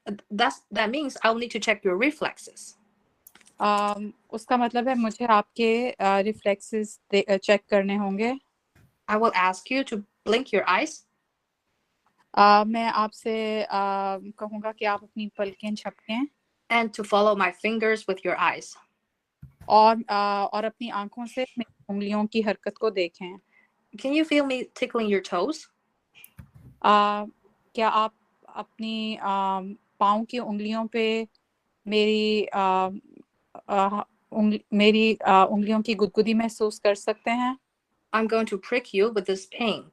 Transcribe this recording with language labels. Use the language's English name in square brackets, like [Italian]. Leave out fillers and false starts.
[English] That means I'll need to check your reflexes. [Hindi] उसका मतलब है मुझे आपके reflexes check करने होंगे. [English] I will ask you to blink your eyes. [Hindi] मैं आपसे कहूँगा कि आप अपनी पलकें झपकें. [English] And to follow my fingers with your eyes. [Hindi] और अपनी आँखों से मेरी उंगलियों की हरकत को देखें. [English] Can you feel me tickling your toes? [Hindi] क्या आप अपनी पाँव की उंगलियों पे मेरी उंगलियों की गुदगुदी महसूस कर सकते हैं? [English] I'm going to prick you with this pain.